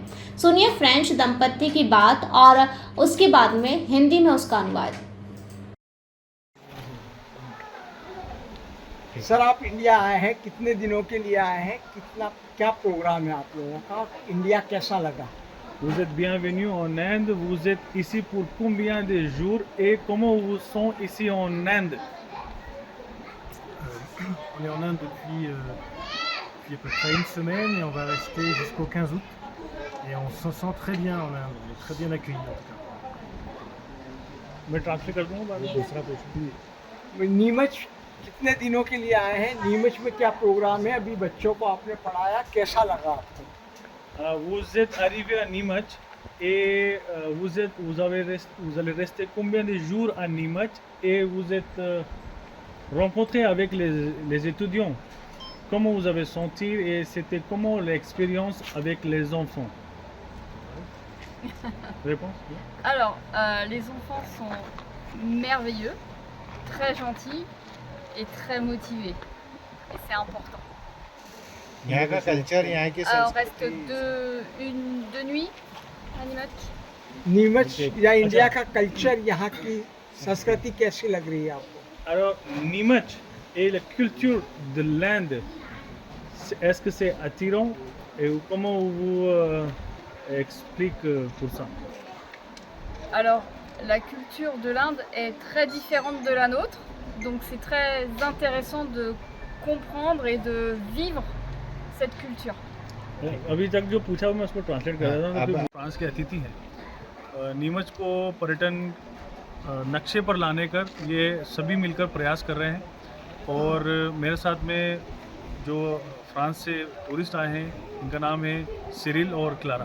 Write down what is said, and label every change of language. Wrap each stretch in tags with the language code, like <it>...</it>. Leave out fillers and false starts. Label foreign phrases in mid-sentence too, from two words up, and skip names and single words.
<hi>सुनिए फ्रेंच दंपति की बात और उसके बाद में हिंदी में उसका अनुवाद। सर, आप इंडिया आए हैं, कितने दिनों के लिए आए हैं, क्या प्रोग्राम है आप लोगों का, इंडिया कैसा लगा?</hi> <fr>Vous êtes bienvenue en Inde, vous êtes ici pour combien de jours et comment vous sont ici en Inde? On est en Inde depuis à peu près une semaine et on va rester jusqu'au 15 août. Et on se sent très bien en Inde, on est très bien accueillis en tout cas.</fr> <hi>मैं ट्रांसलेट कर दूँगा बाद में दूसरा क्वेश्चन। नीमच कितने दिनों के लिए आए हैं? नीमच में क्या प्रोग्राम है? अभी बच्चों को आपने पढ़ाया, कैसा लगा आपको?</hi> <fr>Vous êtes arrivé à Nimac et vous allez rester combien de jours à Nimac et vous êtes rencontré avec les étudiants. Comment vous avez senti et c'était comment l'expérience avec les enfants? Réponse? Alors, les enfants sont merveilleux, très gentils et très motivés. Et c'est important.</fr> <hi>यहाँ का कल्चर, यहाँ की</hi> <fr>On reste deux nuits à Nimac.</fr> <hi>नीमच या इंडिया का कल्चर, यहाँ की संस्कृति कैसी लग रही है आपको?</hi> <fr>Alors, Nimac et la culture de l'Inde, est-ce que c'est attirant et comment vous expliquez pour ça? Alors, la culture de l'Inde est très différente de la nôtre, donc c'est très intéressant de comprendre et de vivre cette culture.</fr> <hi>अभी तक जो पूछा मैं उसको ट्रांसलेट कर रहा था। फ्रांस के अतिथि हैं, नीमच को पर्यटन नक्शे पर लाने का ये सभी मिलकर प्रयास कर रहे हैं और मेरे साथ में जो फ्रांस से टूरिस्ट आए हैं इनका नाम है सिरिल और क्लारा।</hi>